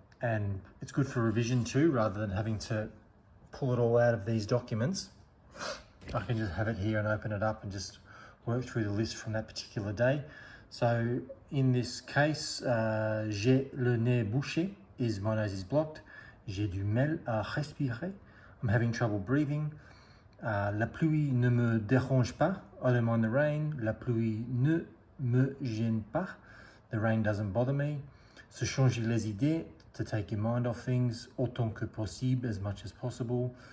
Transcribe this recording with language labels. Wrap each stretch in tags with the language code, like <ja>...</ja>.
<en>And it's good for revision too, rather than having to pull it all out of these documents. I can just have it here and open it up and just work through the list from that particular day. So in this case,</en> <fr>j'ai le nez bouché,</fr> <en>is my nose is blocked.</en> <fr>J'ai du mal à respirer.</fr> <en>I'm having trouble breathing.</en> <fr>La pluie ne me dérange pas.</fr> <en>I don't mind the rain.</en> <fr>La pluie ne me gêne pas.</fr> <en>The rain doesn't bother me.</en> <fr>Se changer les idées,</fr> <en>to take your mind off things,</en> <fr>autant que possible,</fr> <en>as much as possible.</en>